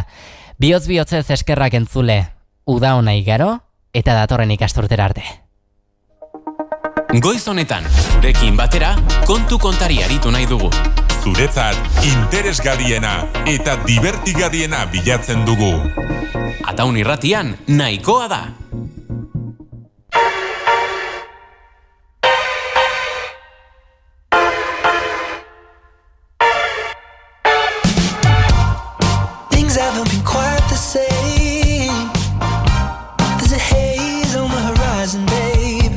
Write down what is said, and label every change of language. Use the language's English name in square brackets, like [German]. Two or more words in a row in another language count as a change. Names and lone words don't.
[Basque] Bihotz-bihotzez eskerrak entzule, uda ona igaro, eta datorren ikasturtera arte. Goiz honetan, zurekin batera, kontu kontari aritu nahi dugu. Zuretzat interesgarriena eta divertigarriena bilatzen dugu. Ataun irratian nahikoa da. [English] Things haven't been quite the same. There's a haze on the horizon, babe.